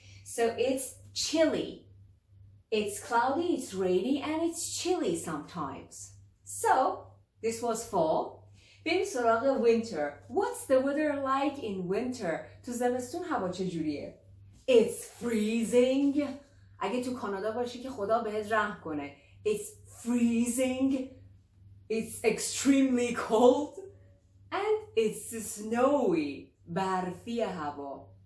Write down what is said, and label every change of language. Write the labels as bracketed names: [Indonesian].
[English] So it's chilly. It's cloudy, it's rainy, and it's chilly sometimes. So, this was fall. [Persian] بریم سراغ winter. [English] What's the weather like in winter? [Persian] تو زمستون هوا چجوریه؟ [English] It's freezing. [Persian] اگه تو کانادا باشی که خدا بهت رحم کنه. [English] It's freezing. It's extremely cold. And it's snowy. [Persian] برفی هوا.